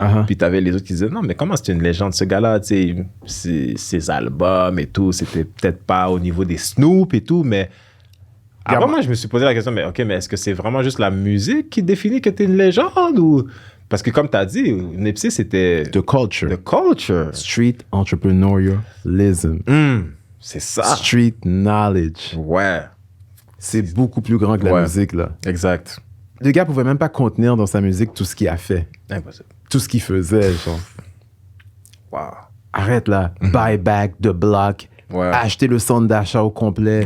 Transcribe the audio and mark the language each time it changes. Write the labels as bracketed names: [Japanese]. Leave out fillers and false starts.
[French] Puis tu avais les autres qui disaient, non, mais comment c'est une légende, ce gars-là? Tu sais, ses albums et tout, c'était peut-être pas au niveau des Snoop et tout, mais... Après, moi, je me suis posé la question, mais est-ce que c'est vraiment juste la musique qui définit que tu es une légende ou... Parce que comme tu as dit, Nipsey, c'était... [English] The culture. The culture. Street entrepreneurialism. [French] C'est ça. [English] Street knowledge. [French] Ouais. C'est beaucoup plus grand que la musique, là. Exact. Le gars pouvait même pas contenir dans sa musique tout ce qu'il a fait. Impossible. Tout ce qu'il faisait, genre. [English] Wow. [French] Arrête, là. [English] Buy back the block. [French] Ouais. Acheter le centre d'achat au complet.